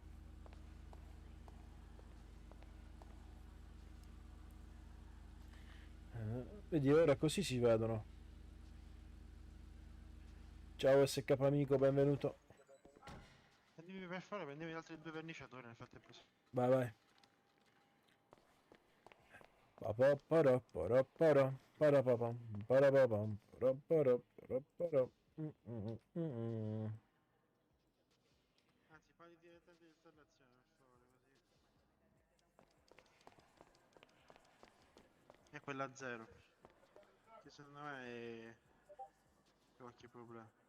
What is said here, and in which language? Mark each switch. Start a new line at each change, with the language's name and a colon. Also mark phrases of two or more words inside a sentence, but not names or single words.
Italian: Vedi, ora così si vedono. Ciao SK amico, benvenuto. Prendevi per fare, prendevi gli altri due verniciatori nel frattempo. Vai, vai. Pa-pa-para-para-para, para-pa-pam, para-pa-pam, para-para-para-para. Anzi, fai direttamente l'installazione, per favore, così. E quella a 0. Che secondo me è qualche problema.